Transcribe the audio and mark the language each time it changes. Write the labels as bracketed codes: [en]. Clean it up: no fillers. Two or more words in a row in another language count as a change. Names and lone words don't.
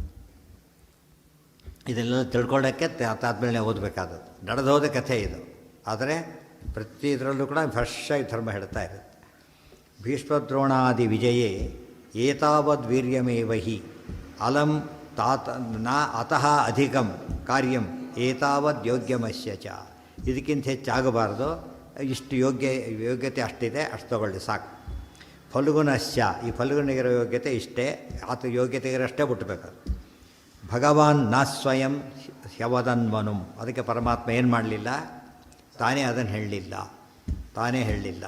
[kn] ಇದೆಲ್ಲ ತಿಳ್ಕೊಳ್ಳೋಕ್ಕೆ ಅದಾದಮೇಲೆ ಓದಬೇಕಾದದ್ದು, ನಡೆದು ಹೋದ ಕಥೆ ಇದು. ಆದರೆ ಪ್ರತಿ ಇದರಲ್ಲೂ ಕೂಡ ಫ್ರೆಶ್ಶಾಗಿ ಧರ್ಮ ಹೇಳ್ತಾ ಇರುತ್ತೆ. [sa] ಭೀಷ್ಮದ್ರೋಣಾದಿ ವಿಜಯೇ ಏತಾವದ್ ವೀರ್ಯಮೇವ ಹಿ ಅಲಂ ನಾ ಅತಃ ಅಧಿಕಂ ಕಾರ್ಯಂ ಏತಾವದ್ ಯೋಗ್ಯಮಸ್ಯ ಚ. [kn] ಇದಕ್ಕಿಂತ ಹೆಚ್ಚಾಗಬಾರ್ದು, ಇಷ್ಟು ಯೋಗ್ಯತೆ ಅಷ್ಟಿದೆ, ಅಷ್ಟು ತಗೊಳ್ಳಿ ಸಾಕು. ಫಲ್ಗುನಶ್ಯ, ಈ ಫಲ್ಗುನಿಗಿರೋ ಯೋಗ್ಯತೆ ಇಷ್ಟೇ, ಆತ ಯೋಗ್ಯತೆಗಿರಷ್ಟೇ ಬಿಟ್ಟಬೇಕು. [sa] ಭಗವಾನ್ ನ ಸ್ವಯಂ ಹ್ಯವದನ್ವನು, [kn] ಅದಕ್ಕೆ ಪರಮಾತ್ಮ ಏನು ಮಾಡಲಿಲ್ಲ, ತಾನೇ ಅದನ್ನು ಹೇಳಲಿಲ್ಲ.